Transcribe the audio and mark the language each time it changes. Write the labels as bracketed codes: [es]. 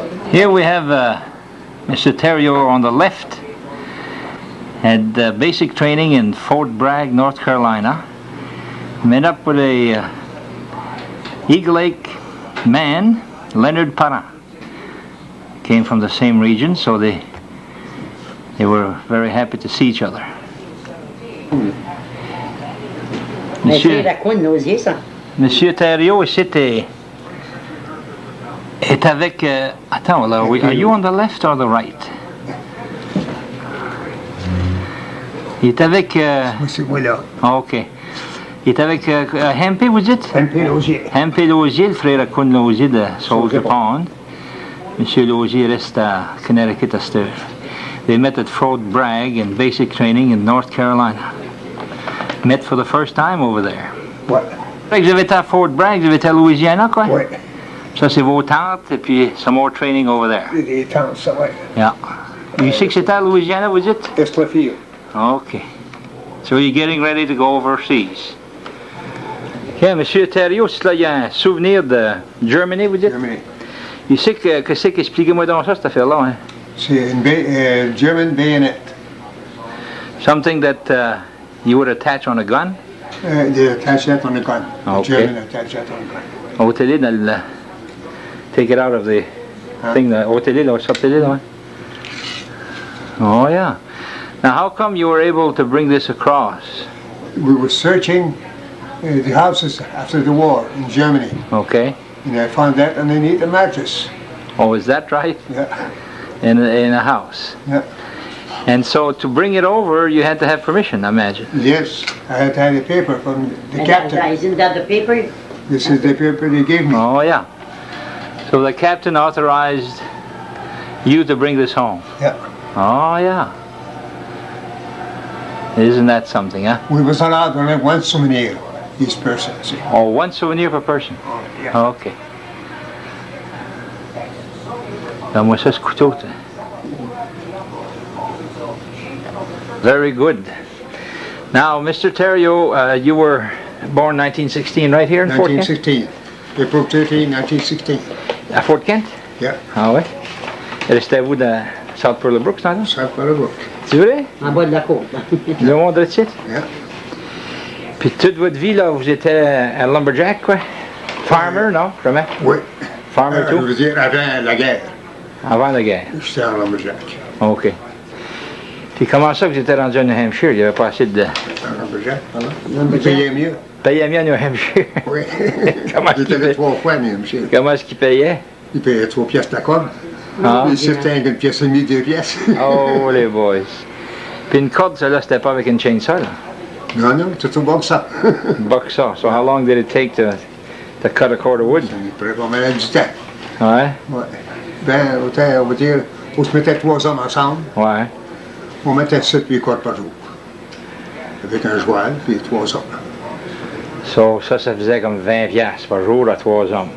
[en] Here we have Mr. Theriault on the left, had basic training in Fort Bragg, North Carolina. Met up with a Eagle Lake man, Leonard Parent. Came from the same region, so they were very happy to see each other. [fr] Monsieur Theriault ici est avec... attends, là, [en] are you on the left or the right? [fr] Il est avec... Oui, là. [en] OK. [fr] Il est avec Hempé, vous dites? Hempé Laugier. Hempé Laugier, le frère à Kun Laugier de Soldier Pond. Monsieur Laugier reste à Connecticut à cette heure. [en] They met at Fort Bragg in basic training in North Carolina. Met for the first time over there. [fr] Ouais. Vous avez été à Fort Bragg, vous avez été à Louisiana, quoi? Oui. Ça, c'est vos tantes, et puis [en] some more training over there. [fr] Les tantes, ça, ouais. [en] Yeah. [fr] You sais que c'était à Louisiana, vous dites? Estlafield. [en] Okay. So you're getting ready to go overseas. Yeah, [fr] Monsieur Theriault, c'est là, il y a un souvenir de Germany, vous dites? [en] Germany. [fr] You sais que c'est qu'expliquez-moi donc ça, cette affaire-là, hein? C'est une German bayonet. [en] Something that you would attach on a gun? They attach that on the gun. Okay. German attach that on the gun. [fr] Au télé, dans le... [en] Take it out of the thing, [fr] au télé, là, sortez-le, là. [en] Oh, yeah. Now, how come you were able to bring this across? We were searching the houses after the war in Germany. Okay. And I found that underneath a mattress. Oh, is that right? Yeah. In a house? Yeah. And so to bring it over, you had to have permission, I imagine. Yes, I had to have the paper from the captain. Isn't that the paper? This is the paper they gave me. Oh, yeah. So the captain authorized you to bring this home. Yeah. Oh, yeah. Isn't that something, huh? We was allowed only one souvenir, each person. See. Oh, one souvenir per person. Oh, yeah. OK. [fr] Donne-moi ça, ce couteau. [en] Very good. Now, Mr. Theriault, you were born 1916 right here in Fort Kent? 1916. April 13, 1916. [fr] À Fort Kent? [en] Yeah. [fr] Ah ouais? Restez-vous dans South Pearl-Brook, ce temps-là? South Pearl-Brook. C'est vrai? En bas de la côte. Le monde de site? [en] Yeah. [fr] Puis toute votre vie, là, vous étiez un lumberjack, quoi? Farmer, non? Jamais? Oui. Farmer, Je tout? veux dire, avant la guerre, Avant la guerre. j'étais en lumberjack. OK. Puis comment ça que vous étiez rendu à New Hampshire? Il n'y avait pas assez de... En lumberjack, voilà. Ils payaient mieux. Payait mieux à New Hampshire? Oui. Comment J'étais allé 3 fois à New Hampshire. Comment est-ce qu'il payait? Ils payaient 3 pièces la corde. Ah. Et c'était une pièce et demie, 2 pièces. Oh, les boys. Puis une corde, celle-là, c'était pas avec une chainsaw, là? Non, non, c'est tout bon que ça. [en] Buck saw. So how long did it take to cut a cord of wood? [fr] Il prenait pas mal du temps. Ouais? Ouais. Ben, on va dire, on se mettait 3 hommes ensemble. Ouais. On mettait 7-8 cordes par jour. Avec un joual, puis 3 hommes. So, ça faisait comme 20 piastres par jour à 3 hommes.